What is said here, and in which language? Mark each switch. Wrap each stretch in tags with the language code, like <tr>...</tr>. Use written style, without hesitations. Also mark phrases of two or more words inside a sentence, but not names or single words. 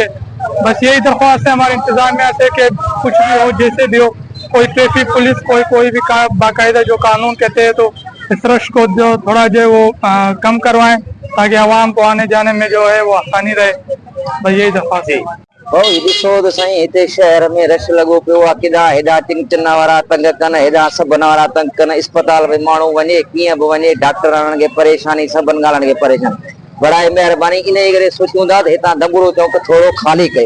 <ur>بس یہی درخواست ہے ہمارے انتظامیہ سے کہ کچھ بھی ہو، جیسے بھی ہو، کوئی</ur> <en>traffic police</en> <ur>کوئی بھی باقاعدہ جو قانون کہتے ہیں تو اس رش کو جو تھوڑا جو ہے وہ کم کروائیں، تاکہ عوام کو آنے جانے میں جو ہے وہ آسانی رہے۔ بس یہی درخواست ہے۔</ur> <sd>ॾिसो त साईं हिते शहर में रश लॻो पियो आहे। केॾा हेॾा टिंचन वारा तंग कनि, हेॾा सभन वारा तंग कनि। इस्पताल में माण्हू वञे कीअं बि वञे, डॉक्टरनि खे परेशानी, सभिनि ॻाल्हियुनि खे परेशानी। बड़ाई महिरबानी इन जे करे सोचूं था त हितां दंबुरो चौक थोरो ख़ाली कयो।</sd>